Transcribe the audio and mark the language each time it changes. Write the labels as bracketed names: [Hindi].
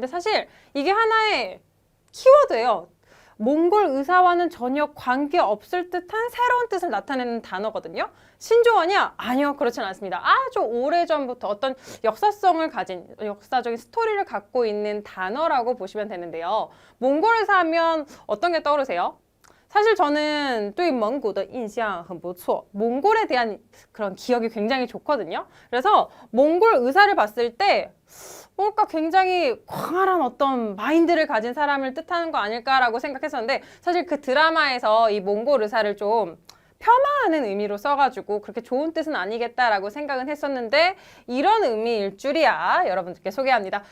[Korean] 근데 사실 이게 하나의 키워드예요. 몽골 의사와는 전혀 관계없을 듯한 새로운 뜻을 나타내는 단어거든요. 신조어냐? 아니요, 그렇진 않습니다. 아주 오래전부터 어떤 역사성을 가진 역사적인 스토리를 갖고 있는 단어라고 보시면 되는데요. 몽골 의사 하면 어떤 게 떠오르세요? 사실 저는 [Chinese] 对蒙古的印象很不错. [Korean] 몽골에 대한 그런 기억이 굉장히 좋거든요. 그래서 몽골 의사를 봤을 때 뭔가 굉장히 광활한 어떤 마인드를 가진 사람을 뜻하는 거 아닐까라고 생각했었는데 사실 그 드라마에서 이 몽골 의사를 좀 폄하하는 의미로 써가지고 그렇게 좋은 뜻은 아니겠다라고 생각은 했었는데 이런 의미일 줄이야 여러분들께 소개합니다.